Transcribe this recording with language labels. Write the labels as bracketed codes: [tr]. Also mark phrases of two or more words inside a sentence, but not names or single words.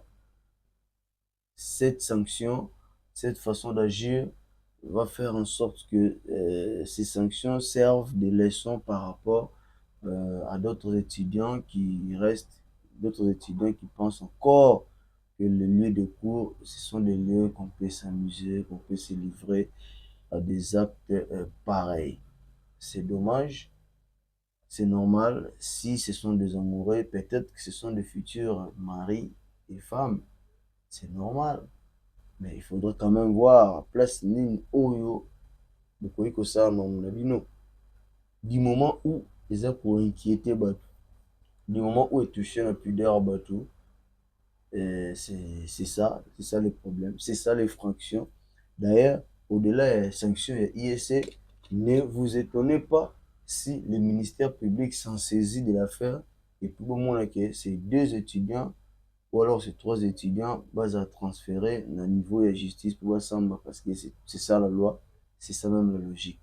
[fr] Cette sanction, cette façon d'agir va faire en sorte que ces sanctions servent de leçons par rapport à d'autres étudiants qui restent, d'autres étudiants qui pensent encore que les lieux de cours, ce sont des lieux qu'on peut s'amuser, qu'on peut se livrer à des actes pareils. C'est dommage, c'est normal. Si ce sont des amoureux, peut-être que ce sont des futurs maris et femmes. C'est normal. Mais il faudrait quand même voir place [ln] nini oyo bokoki kosalama na bino [fr] du moment où [ln] eza koinquiéter bato, [fr] du moment où [ln] etouche na [fr] pudeur [ln] ya bato. [fr] C'est ça le problème, c'est ça l'infraction. D'ailleurs, au-delà des sanctions et ISC, ne vous étonnez pas si le ministère public s'en saisit de l'affaire et pour le moment que ces deux étudiants ou alors ces trois étudiants à transférer au niveau de la justice pour ensemble parce que c'est ça la loi, c'est ça même la logique.